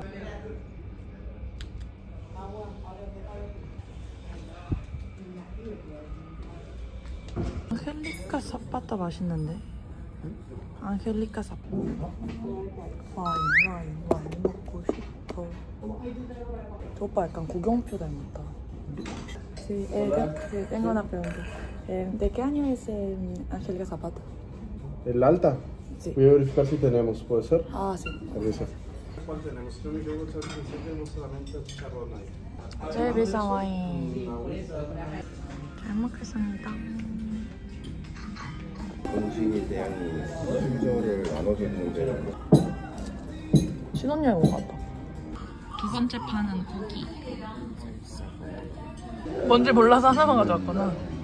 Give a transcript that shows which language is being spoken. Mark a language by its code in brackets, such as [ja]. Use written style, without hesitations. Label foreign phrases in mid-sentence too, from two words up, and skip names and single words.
[ko] 안헬리카 삿바타 맛있는데? 안헬리카 삿바. 와인 먹고 싶어. 저 오빠 약간 구경표 닮았다. [es] Sí, tengo una pregunta. ¿De qué año es Angélica Zapata? ¿El alta? Sí. Voy a verificar si tenemos, ¿puede ser? Ah, sí. Gracias. ¿Cuál tenemos? Yo tenemos solamente chicharrón ahí. [ko] 제일 비싼 와인. 잘 먹겠습니다. 음식에 대한 순서를 나눠줬는데 신혼여행 온 것 같다. 두 번째 판은 고기. 뭔지 몰라서 하나만 가져왔구나.